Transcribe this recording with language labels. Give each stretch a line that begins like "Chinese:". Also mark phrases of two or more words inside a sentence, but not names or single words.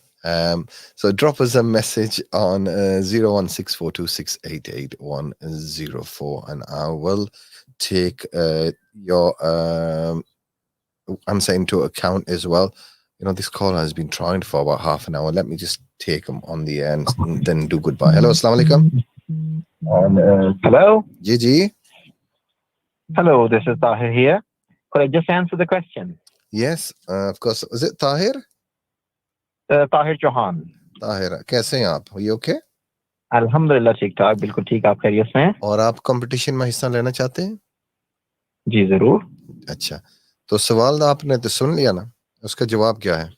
English: So drop us a message on 01642688104, and I will take your answer into account as well. You know, this caller has been trying for about half an hour. Let me just take him on the end and then do goodbye. Hello,
Arabic: assalamu alaikum.
English: Hello. Gigi. Hello, this is Tahir here. Could I just answer the question? Yes, of course. Is it Tahir?
Urdu: ताहिर चौहान। طاہر، کیسے ہیں آپ؟ یہ اوکے? الحمدللہ ٹھیک ٹھاک، بالکل ٹھیک. آپ خیریت سے ہیں? اور آپ کمپٹیشن میں حصہ لینا چاہتے ہیں? جی ضرور. اچھا، تو سوال آپ نے تو سن لیا نا، اس کا جواب کیا ہے?